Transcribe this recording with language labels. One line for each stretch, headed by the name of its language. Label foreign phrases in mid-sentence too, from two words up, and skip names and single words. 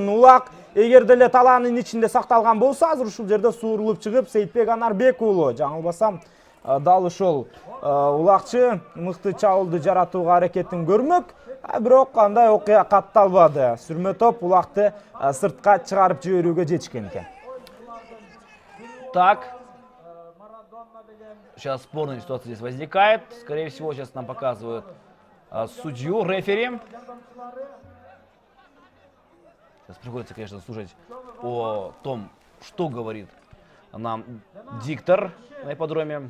Kyrgyz: Улак эгер деле талаанын ичинде сакталган болсо, азыр ушул жерде суурулуп чыгып Сейитбек Анарбек уулу, жаңылбасам, дал ошол улакчы мыкты чабуулду жаратууга аракетин көрмөк. Бирок андай окуя катталбады. Сүрмө топ улакты сыртка чыгарып жиберүүгө жетишкен экен.
Russian: Так. Сейчас спорная ситуация здесь возникает. Скорее всего, сейчас нам показывают судью, рефери. Сейчас приходится, конечно, слушать о том, что говорит нам диктор на ипподроме.